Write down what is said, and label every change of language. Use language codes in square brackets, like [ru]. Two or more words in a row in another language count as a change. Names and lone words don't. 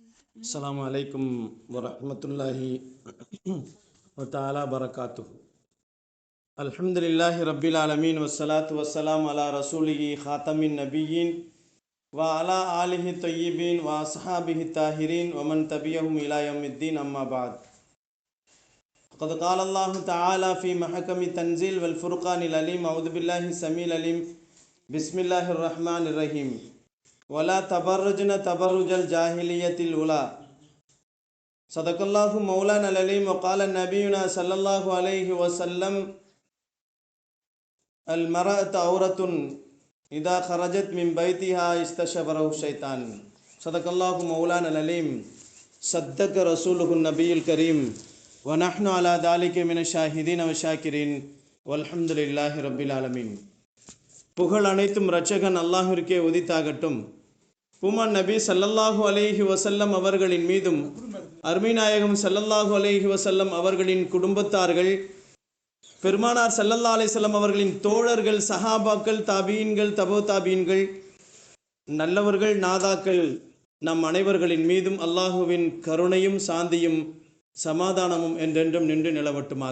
[ar] السلام عليكم ورحمة الله وتعالى بركاته. الحمد لله رب العالمين والصلاة والسلام على رسوله خاتم النبيين و على آله الطيبين و أصحابه الطاهرين ومن تبعهم إلى يوم الدين. أما بعد. قد قال الله تعالى في محكم التنزيل والفرقان العليم. أعوذ بالله السميع العليم. بسم الله الرحمن الرحيم. ولا تبرجن تبرج الجاهلية الأولى. صدق الله مولانا العليم. وقال نبينا صلى الله عليه وسلم المرأة عورة إذا خرجت من بيتها استشبره الشيطان. صدق الله مولانا العليم. صدق رسوله النبي الكريم. ونحن على ذلك من الشاهدين والشاكرين والحمد لله رب العالمين. [ta] புகழ் அனைத்தும் இரட்சகன் அல்லாஹ்விற்கே உரித்தாகட்டும். பூமான் நபி [ar] صلى الله عليه وسلم [ta] அவர்களின் மீதும் அருமை நாயகம் [ar] صلى الله عليه وسلم [ta] அவர்களின் குடும்பத்தார்கள், பெருமானார் [ar] صلى الله عليه وسلم [ta] அவர்களின் தோழர்கள், சஹாபாக்கள், தாபீன்கள், தபோ தாபீன்கள், நல்லவர்கள், நாதாக்கள் நம் அனைவர்களின் மீதும் அல்லாஹுவின் கருணையும் சாந்தியும் சமாதானமும் என்றென்றும் நின்று நிலவட்டுமாக.